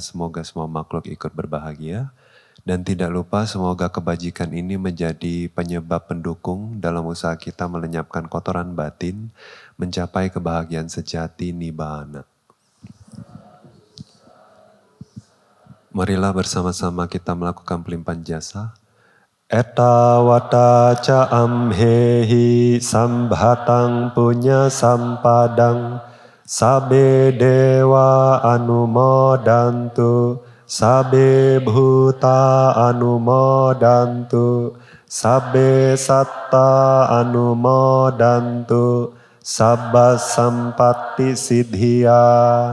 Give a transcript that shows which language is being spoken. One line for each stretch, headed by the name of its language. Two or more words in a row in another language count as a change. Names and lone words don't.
Indonesian: Semoga semua makhluk ikut berbahagia. Dan tidak lupa semoga kebajikan ini menjadi penyebab pendukung dalam usaha kita melenyapkan kotoran batin, mencapai kebahagiaan sejati nibbana. Marilah bersama-sama kita melakukan pelimpahan jasa.
Pali: Etta wata ca amhehi sambhatang punya sampadang sabe dewa anumodantu sabe bhuta anumodantu sabe satta anumodantu sabba sampatti siddhya.